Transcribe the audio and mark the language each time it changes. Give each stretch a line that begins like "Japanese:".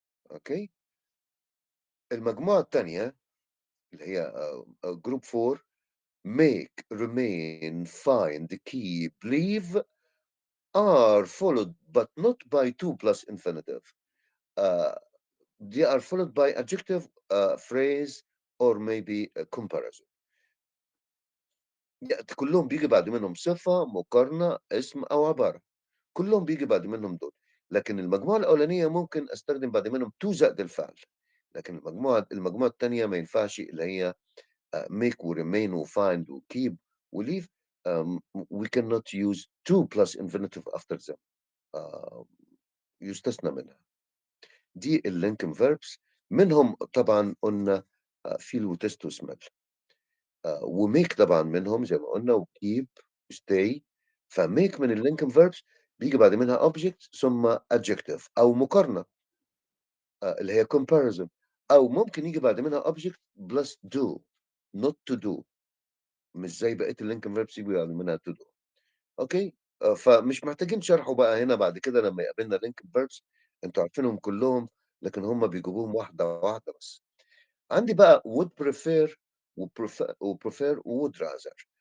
English: Okay.
Arabic: المجموعة الثانية اللي هي
English: group 4 make, remain, find, keep, believe are followed but not by 2 plus infinitive. They are followed by adjective, phrase, or maybe a comparison.
Arabic: كلهم بيجي بعد منهم صفة، مقارنة، اسم أو عبارة. كلهم بيجي بعد منهم دول. لكن المجموعة الأولانية ممكن أستخدم بعد منهم تو زائد الفعل. لكن المجموعة التانية ما ينفعش اللي هي make ورemain وfind وkeep وleave.
English: We cannot use to plus infinitive after them.
Arabic: آه، يستثنى منها. دي الlinking verbs. منهم طبعًا قلنا feel وtaste وsmell. وmake طبعًا منهم زي ما قلنا وkeep وstay. فmake من الlinking verbs بييجي بعد منها object ثم adjective أو مقارنة اللي هي comparison، أو ممكن ييجي بعد منها object plus do not to do، مش زي بقية الlinking verbs ييجي بعد منها to do. أوكي؟ فمش محتاجين شرحه بقى هنا بعد كده لمّا يقابلنا linking verbs، أنتم عارفينهم كلّهم، لكن هم بيجيبوهم واحدة، واحدة بس. عندي بقى would prefer وprefer وwould rather.